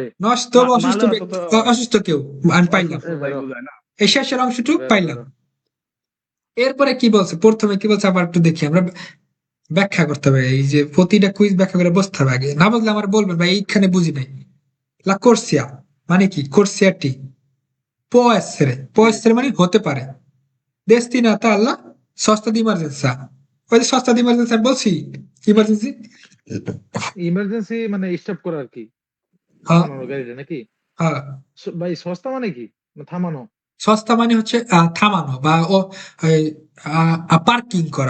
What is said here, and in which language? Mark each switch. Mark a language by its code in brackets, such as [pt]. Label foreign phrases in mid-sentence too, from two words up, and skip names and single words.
[bn] নষ্ট বা অসুস্থ অসুস্থ কেউ, আমি পাইলাম এই শেষের অংশটুকু পাইলাম। এরপরে কি বলছে, প্রথমে কি বলছে আবার একটু দেখি, আমরা ব্যাখ্যা করতে হবে, এই যে প্রতিটা কুইজ ব্যাখ্যা করে বসতে হবে আগে, না বুঝলে আমার বলবেন ভাই এইখানে বুঝি নাই। [it] la corsia [bn] মানে কি, কোর্সিয়াটি [it] può essere [bn] মানে হতে পারে, [it] destinata alla sosta di emergenza, [bn] ওই যে [it] sosta di emergenza [bn] আমি বলছি, ইমার্জেন্সি ইমার্জেন্সি মানে স্টপ করা আর কি, হ্যাঁ থামানোর গাড়িটা নাকি? হ্যাঁ, ভাই সস্তা মানে কি, থামানো? সস্তা মানে হচ্ছে থামানো বা ও পার্কিং করা,